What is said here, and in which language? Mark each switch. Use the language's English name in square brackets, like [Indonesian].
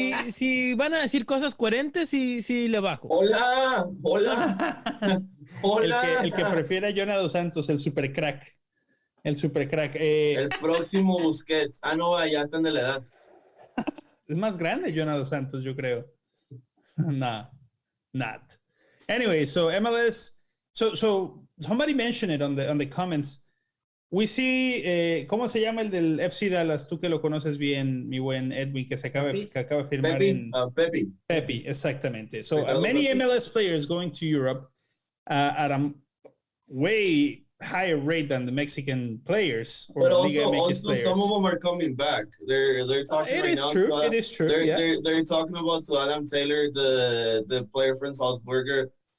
[Spanish] Si van a decir cosas coherentes, sí le bajo. Hola. El que prefiere a Jonah Dos Santos, el super crack. El próximo Busquets. No, ya están de la edad. Es más grande Jonah Dos Santos, yo creo. [English] Nah, not. Anyway, so MLS. So somebody mentioned it on the comments. we see, [Spanish] ¿cómo se llama el del FC Dallas? Tú que lo conoces bien, mi buen Edwin, que acaba de firmar Pepe, exactamente. [English] So many MLS players going to Europe at a way higher rate than the Mexican players. Or but also some of them are coming back. They're talking right now. It is true. They're talking about to Adam Taylor, the player from Salzburger.